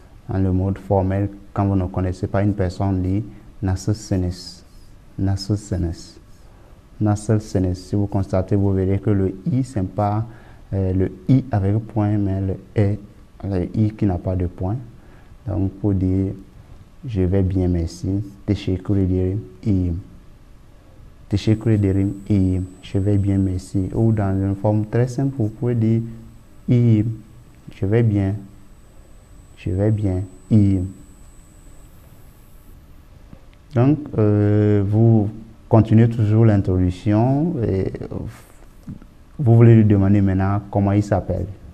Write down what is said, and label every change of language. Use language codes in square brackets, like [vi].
[fr] Dans le mode formel, quand vous ne connaissez pas une personne, on dit [tr] nasılsınız. Nasılsınız. Nasılsınız. [fr] Si vous constatez, vous verrez que le i, c'est pas le i avec point, mais le i qui n'a pas de point. Donc, pour dire je vais bien, merci. [tr] Teşekkür ederim, iyiyim. Teşekkür ederim, iyiyim. [fr] Je vais bien, merci. Ou dans une forme très simple, vous pouvez dire iyiyim. Je vais bien. Je vais bien, iyiyim. Donc, vous continuez toujours l'introduction et vous voulez lui demander maintenant comment il s'appelle.